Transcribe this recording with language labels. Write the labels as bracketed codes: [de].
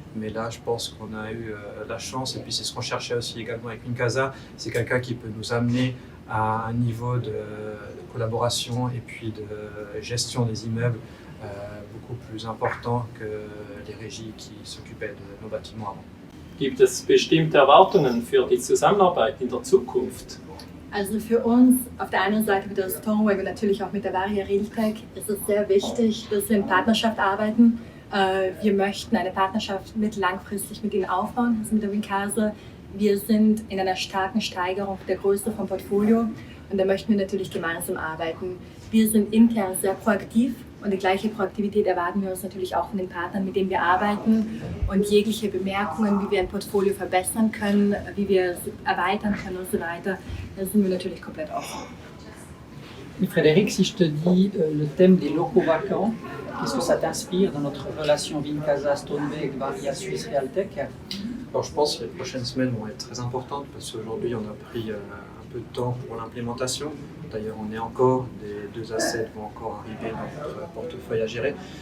[fr] Mais là, je pense qu'on a eu la chance, et puis c'est ce qu'on cherchait aussi également avec Wincasa, c'est quelqu'un qui peut nous amener à un niveau de collaboration et puis de gestion des immeubles beaucoup plus important que les régies qui s'occupaient de nos bâtiments avant. [de] Gibt es bestimmte Erwartungen für die Zusammenarbeit in der Zukunft? Also für uns auf der einen Seite mit der Stoneweg und natürlich auch mit der Varia Realtech ist es sehr wichtig, dass wir in Partnerschaft arbeiten. Wir möchten eine Partnerschaft langfristig mit ihnen aufbauen, also mit der Wincasa. Wir sind in einer starken Steigerung der Größe vom Portfolio und da möchten wir natürlich gemeinsam arbeiten. Wir sind intern sehr proaktiv und die gleiche Proaktivität erwarten wir uns natürlich auch von den Partnern, mit denen wir arbeiten. Und jegliche Bemerkungen, wie wir ein Portfolio verbessern können, wie wir es erweitern können und so weiter, da sind wir natürlich komplett offen. [fr] Et Frédéric, si je te dis le thème des locaux vacants, qu'est-ce que ça t'inspire dans notre relation Wincasa, Stoneweg, Varia Suisse Realtech? Alors, je pense que les prochaines semaines vont être très importantes parce qu'aujourd'hui, on a pris un peu de temps pour l'implémentation. D'ailleurs, des 2 assets vont encore arriver dans notre portefeuille à gérer.